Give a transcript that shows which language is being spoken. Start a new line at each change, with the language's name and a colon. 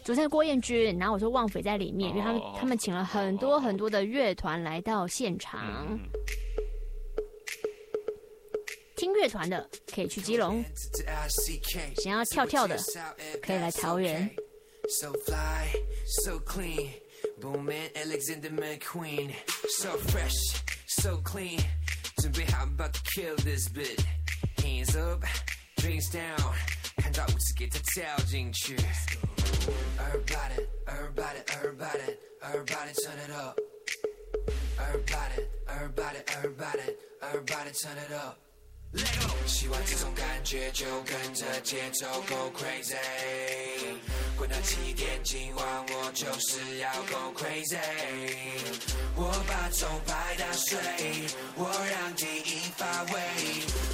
Chinese: 主持人郭彦均，然后我说旺福也在里面，因为他们请了很多很多的乐团来到现场。听乐团的可以去基隆，想要跳跳的可以来桃园。
English: So fly, so clean, boom man, Alexander McQueen. So fresh, so clean,
Chinese: 准备好
English: about to kill this bit. Hands up, drinks down,
Chinese: 看到舞池给他跳进去。
English: Everybody, everybody, everybody, everybody turn it up. Everybody, everybody, everybody, everybody turn it up.
Chinese: 喜欢这种感觉，就跟着节奏
English: go crazy。
Chinese: 滚到起点，今晚我就是要
English: go crazy。
Chinese: 我把钟摆打碎，我让第一发威。